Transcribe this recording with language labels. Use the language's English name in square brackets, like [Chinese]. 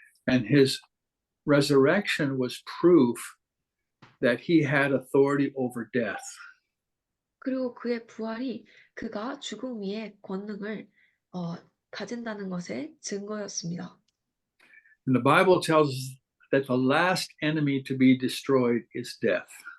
[English] And his resurrection was proof that he had authority over death. [Korean] 그리고 그의 부활이 그가 죽음 위에 권능을 가진다는 것의 증거였습니다. [English] And the Bible tells us that the last enemy to be destroyed is death.